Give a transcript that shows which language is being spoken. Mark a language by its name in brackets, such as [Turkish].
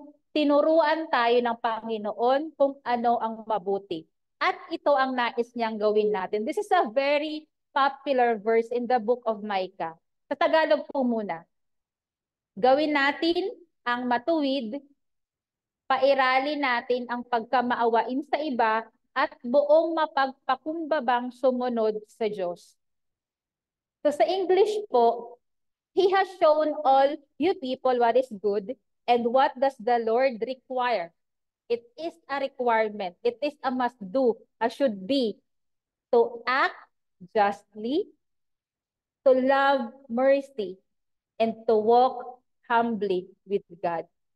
[Filipino] Tinuruan tayo ng Panginoon kung ano ang mabuti. At ito ang nais niyang gawin natin. [English] This is a very popular verse in the book of Micah. [Filipino] Sa Tagalog po muna. Gawin natin ang matuwid, pairalin natin ang pagkamaawain sa iba, at buong mapagpakumbabang sumunod sa Diyos. So sa English po, [English] He has shown all you people what is good, and what does the Lord require? It is a requirement. It is a must do, a should be, to act justly, to love mercy, and to walk humbly with God.